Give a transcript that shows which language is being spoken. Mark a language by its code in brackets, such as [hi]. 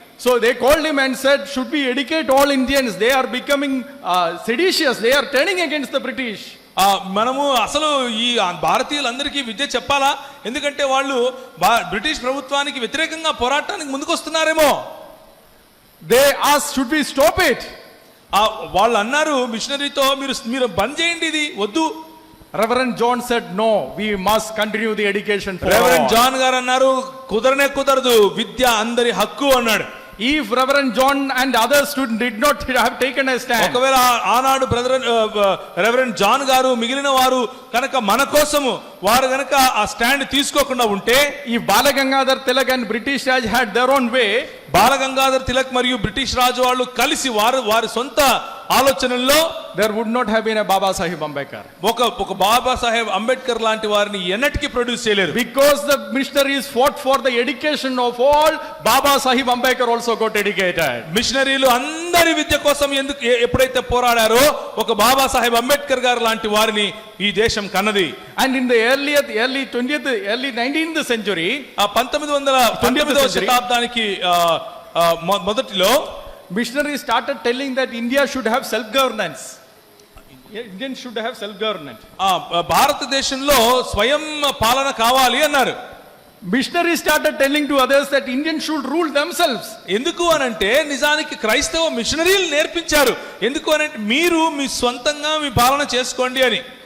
[en] So they called him and said, should we educate all Indians? They are becoming seditious. They are turning against the British. [te] మనము అసలు ఈ భారతీయులందరికీ విద్య చెప్పాలా, ఎందుకంటే వాళ్ళు British ప్రభుత్వానికి వ్యతిరేకంగా పోరాటానికి ముందుకొస్తున్నారేమో. [en] They asked, should we stop it? [te] వాళ్ళు అన్నారు మిషనరీతో, మీరు బంద్ చేయండి, ఇది వద్దు. [en] Reverend John said, no, we must continue the education for all. [te] Reverend John గారు అన్నారు, కుదరదు, విద్య అందరి హక్కు అన్నాడు. [en] If Reverend John and other students did not have taken a stand, [te] ఒకవేళ ఆనాడు రెవరెండ్ జాన్ గారు మిగిలిన వారు కనుక మన కోసము వారు కనుక ఆ స్టాండ్ తీసుకోకుండా ఉంటే, [en] if Balagangadhar Tilak and British Raj had their own way, [te] Balgangadhar Tilak మరియు బ్రిటిష్ రాజు వాళ్ళు కలిసి వారి సొంత ఆలోచనల్లో, [en] there would not have been a Baba Sahib Ambedkar. [te] ఒక బాబా సాహెబ్ అంబేద్కర్ లాంటి వారిని ఎన్నటికీ ప్రొడ్యూస్ చేయలేరు. [en] Because the missionaries fought for the education of all, Baba Sahib Ambedkar also got educated. [te] మిషనరీలు అందరూ జమీందారీ విద్య కోసం ఎందుకు ఎప్పుడైతే పోరాడారో ఒక బాబాసాహెబ్ అంబేద్కర్ గారు లాంటి వారిని ఈ దేశం కన్నది. [en] And in the early 19th century, [te] ఆ 19వ శతాబ్దానికి మొదటిలో [en] missionaries started telling that India should have self-governance. Indians should have self-governance. [te] భారతదేశంలో స్వయం పాలన కావాలి అన్నారు. [en] Missionaries started telling to others that Indians should rule themselves. [te] ఎందుకు అనంటే నిజానికి క్రైస్తవ మిషనరీలు నేర్పించారు. ఎందుకు అనంటే మీరు మీ సొంతంగా మీ పాలన చేసుకోండి అని.